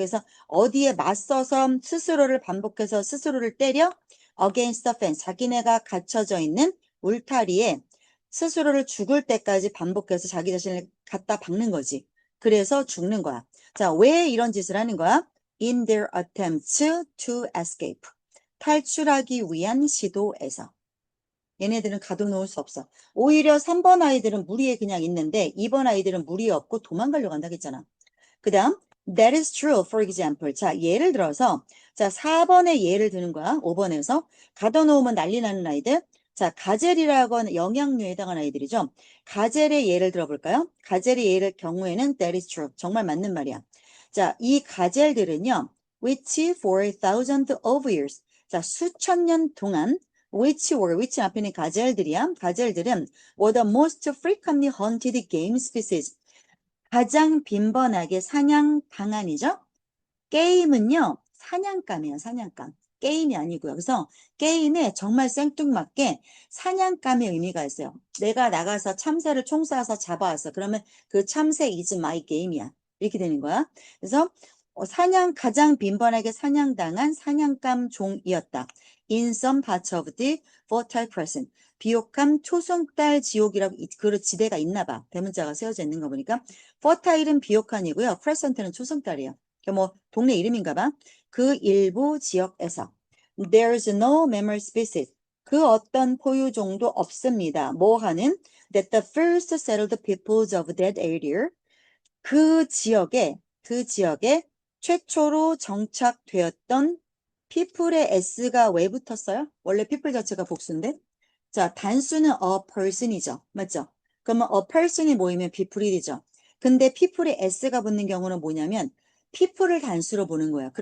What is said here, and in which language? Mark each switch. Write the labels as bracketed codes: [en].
[ko] 그래서 어디에 맞서서 스스로를 반복해서 스스로를 때려 [en] against the fence. [ko] 자기네가 갇혀져 있는 울타리에 스스로를 죽을 때까지 반복해서 자기 자신을 갖다 박는 거지. 그래서 죽는 거야. 자, 왜 이런 짓을 하는 거야? [en] In their attempts to escape. [ko] 탈출하기 위한 시도에서. 얘네들은 가둬놓을 수 없어. 오히려 3번 아이들은 무리에 그냥 있는데 2번 아이들은 무리에 없고 도망가려고 한다고 했잖아. [en] 그 다음, that is true, for example. [ko] 자, 예를 들어서, 자, 4번의 예를 드는 거야. 5번에서. 가둬놓으면 난리 나는 아이들. 자, 가젤이라고 하는 영양류에 해당하는 아이들이죠. 가젤의 예를 들어볼까요? 가젤의 예를 경우에는 [en] that is true. [ko] 정말 맞는 말이야. [en] 자, 이 가젤들은요, which for thousands of years. [ko] 자, 수천 년 동안 which 앞에는 가젤들이야. [en] 가젤들은 were the most frequently hunted game species. [ko] 가장 빈번하게 사냥 방안이죠. 게임은요, 사냥감이에요, 사냥감. 게임이 아니고요. 그래서 게임에 정말 생뚱맞게 사냥감의 의미가 있어요. 내가 나가서 참새를 총 쏴서 잡아왔어. 그러면 그 참새 [en] is my [ko] game이야. 이렇게 되는 거야. 그래서 가장 빈번하게 사냥당한 사냥감 종이었다. [en] In some parts of the Fertile Crescent. [ko] 비옥한 초승달 지옥이라고 그 지대가 있나 봐. 대문자가 세워져 있는 거 보니까. Fertile은 비옥한이고요. Crescent는 초승달이에요. 뭐 동네 이름인가 봐. 그 일부 지역에서 [en] There's no mammal species. [ko] 그 어떤 포유종도 없습니다. 뭐 하는? [en] That the first settled peoples of that area. [ko] 그 지역에 최초로 정착되었던 people의 s가 왜 붙었어요? 원래 people 자체가 복수인데. 자, 단수는 [en] a person [ko] 이죠. 맞죠? 그러면 [en] a person [ko] 이 모이면 people이 되죠. 근데 people에 s가 붙는 경우는 뭐냐면 people을 단수로 보는 거야.